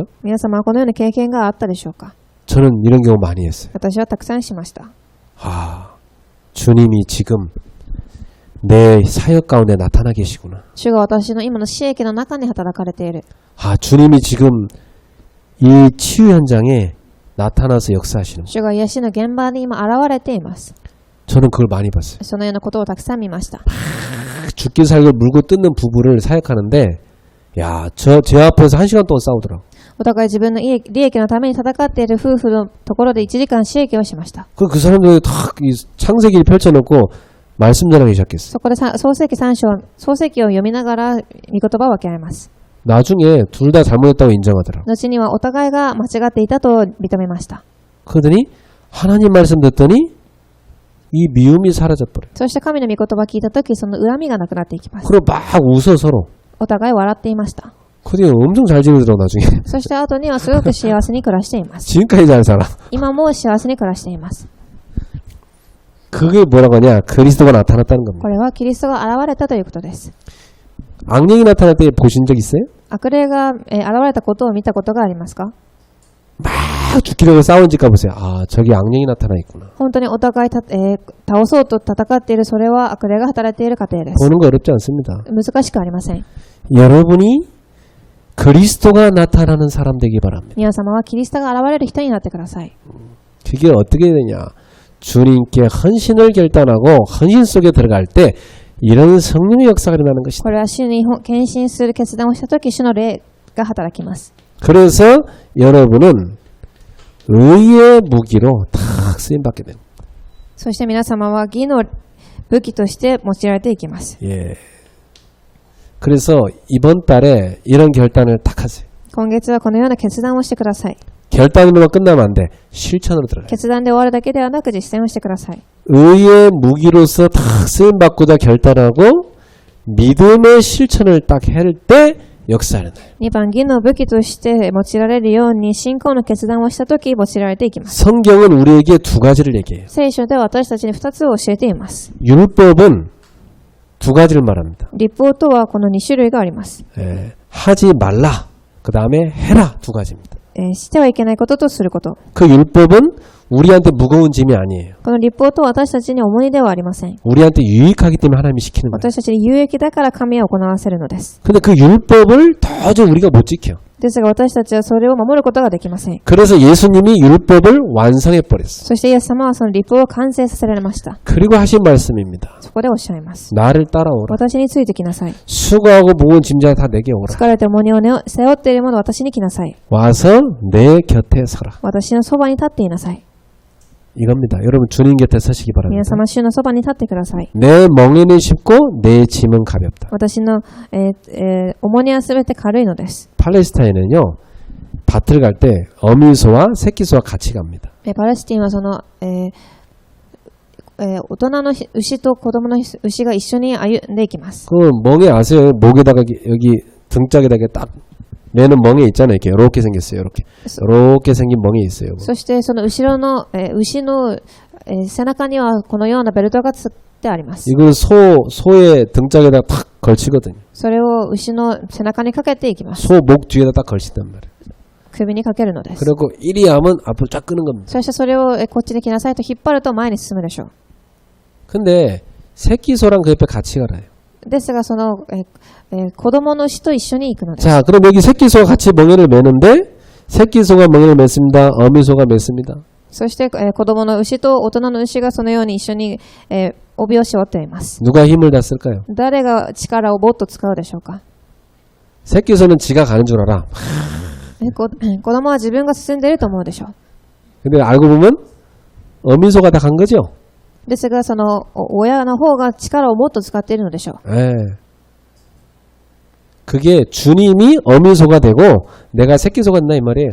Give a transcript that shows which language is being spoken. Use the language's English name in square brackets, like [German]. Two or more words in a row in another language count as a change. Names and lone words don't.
[Japanese] 皆様はこのような経験があったでしょうか。 [Korean] 저는 이런 경험 많이 했어요. [Japanese] 私はたくさんしました。 [Korean] 아, 주님이 지금 내 사역 가운데 나타나 계시구나. [Japanese] 主が私の今の死役の中に働かれている。 [Korean] 아, 주님이 지금 이 치유 현장에 나타나서 역사하시는 거예요. [Japanese] 主が癒しの現場に今現れています。 [Korean] 저는 그걸 많이 봤어요. [Japanese] そのようなことをたくさん見ました。 [Korean] 죽기 살기 물고 뜯는 부부를 사역하는데 야, 제 앞에서 1시간 동안 싸우더라고. [Japanese] お互い自分の利益のために戦っている夫婦のところで1時間死役をしました。 [Korean] 그 사람들이 탁 이 창세기를 펼쳐놓고 말씀 전하기 시작했어. [Japanese] そこで創世記3章、創世記を読みながら御言葉を分け合います。 [Korean] 나중에 둘 다 잘못했다고 인정하더라고. [Japanese] 後にはお互いが間違っていたと認めました。 [Korean] 그러더니 하나님 말씀 듣더니 이 미움이 사라져버려. [Japanese] そして神の御言葉を聞いたとき、その恨みがなくなっていきます。 [Korean] 그리고 막 웃어 서로. [Japanese] お互い笑っていました。 [Korean] 그들이 엄청 잘 지내더라고 나중에. [Japanese] そして後にはすごく幸せに暮らしています。 [Korean] 지금까지 잘 살아. [Japanese] 今も幸せに暮らしています。 [Korean] 그게 뭐라고 하냐? 그리스도가 나타났다는 [Japanese] こ [Korean] 겁니다. [Japanese] れはキリストが現れたということです。 [Korean] 악령이 나타날 때 보신 적 있어요? [Japanese] 悪霊が、現れたことを見たことがありますか？ [Korean] 막 죽기려고 싸운 집 가보세요. 아, 저기 악령이 나타나 있구나. [Japanese] 本当にお互い倒そうと戦っている、それは悪霊が働いている過程です。 [Korean] 보는 거 어렵지 않습니다. [Japanese] 難しくありません。 [Korean] 여러분이 그리스도가 나타나는 사람 되기 바랍니다. [Japanese] 皆様はキリストが現れる人になってください。 [Korean] 그게 어떻게 되냐? 주님께 헌신을 결단하고 헌신 속에 들어갈 때 이런 성령의 역사가 일어나는 것이다. [Japanese] これは主に献身する決断をしたとき、主の霊が働きます。 [Korean] 그래서 여러분은 의의 무기로 탁 쓰임받게 됩니다. [Japanese] そして皆様は義の武器として用いられていきます。 [Korean] 예. 그래서 이번 달에 이런 결단을 딱 하세요. [Japanese] 今月はこのような決断をしてください。 [Korean] 결단으로만 끝나면 안 돼. 실천으로 들어가요. [Japanese] 決断で終わるだけではなく実践をしてください。 [Korean] 의의 무기로서 탁 쓰임받고자 결단하고 믿음의 실천을 딱 할 때 역사를 나요. [Japanese] 2 番、義の武器として用いられるように信仰の決断をしたとき用いられていきます。 [Korean] 성경은 우리에게 두 가지를 얘기해요. [Japanese] 聖書では私たちに2つを教えています。 [Korean] 율법은 두 가지를 말합니다. [Japanese] 律法とはこの2種類があります。 [Korean] 예, 하지 말라. 그 다음에 해라. 두 가지입니다. [Japanese] してはいけないこととすること。 [Korean] 그 율법은 우리한테 무거운 짐이 아니에요. [Japanese] この律法とは私たちに重荷ではありません。 [Korean] 우리한테 유익하기 때문에 하나님이 시키는 거예요. [Japanese] 私たちに有益だから神は行わせるのです。 [Korean] 근데 그 율법을 도저히 우리가 못 지켜. [Japanese] ですが私たちはそれを守ることができません。 [Korean] 그래서 예수님이 율법을 완성해 버렸어. [Japanese] そしてイエス様はその律法を完成させられました。 [Korean] 그리고 하신 말씀입니다. [Japanese] そこでおっしゃいます。 [Korean] 나를 따라오라. [Japanese] 私についてきなさい。 [Korean] 수고하고 무거운 짐자 다 내게 오라. [Japanese] 疲れて重荷を背負っているもの私に来なさい。 [Korean] 와서 내 곁에 서라. [Japanese] 私のそばに立っていなさい。 [Korean] 이겁니다. 여러분 주님 곁에 서시기 [Japanese] 皆 [Korean] 바랍니다. [Japanese] 様、主のそばに立ってください。 [Korean] 내 멍에는 쉽고 내 짐은 가볍다. [Japanese] 私の、重荷はすべて軽いのです。 [Korean] 팔레스타인은요. 밭을 갈 때 어미소와 새끼소와 같이 갑니다. [Japanese] パレスティンはその、大人の牛と子供の牛が一緒に歩んでいきます。 [Korean] 그 멍에 아세요? 목에다가 여기 등짝에다가 딱 매는 멍에 있잖아요. 이렇게 생겼어요. 이렇게 생긴 멍에 있어요. [Japanese] そしてその後ろの、牛の、背中にはこのようなベルトがつってあります。 [Korean] 이걸 소의 등짝에다 탁 걸치거든요. [Japanese] それを牛の背中にかけていきます。 [Korean] 소 목 뒤에다 딱 걸친단 말이에요. [Japanese] 首にかけるのです。 [Korean] 그리고 이리 하면 앞으로 쫙 끄는 겁니다. [Japanese] そしてそれをこっちに来なさいと引っ張ると前に進むでしょう。 [Korean] 근데 새끼소랑 그 옆에 같이 가라요. [Japanese] ですがその、子供の牛と一緒に行くのです。 [Korean] 자, 그럼 여기 새끼소가 같이 멍에를 매는데 새끼소가 멍에를 맸습니다. 어미소가 맸습니다. [Japanese] そして、子供の牛と大人の牛がそのように一緒に、帯を絞っています。 [Korean] 누가 힘을 다 쓸까요? [Japanese] 誰が力をもっと使うでしょうか。 [Korean] 새끼소는 지가 가는 줄 알아. [Japanese] 子供は自分が進んでいると思うでしょう。 [Korean] 근데 알고 보면 어미소가 다 간 거죠. [Japanese] ですがその親の方が力をもっと使っているのでしょう。 [Korean] 예. 그게 주님이 어미소가 되고 내가 새끼소가 된다 이 말이에요.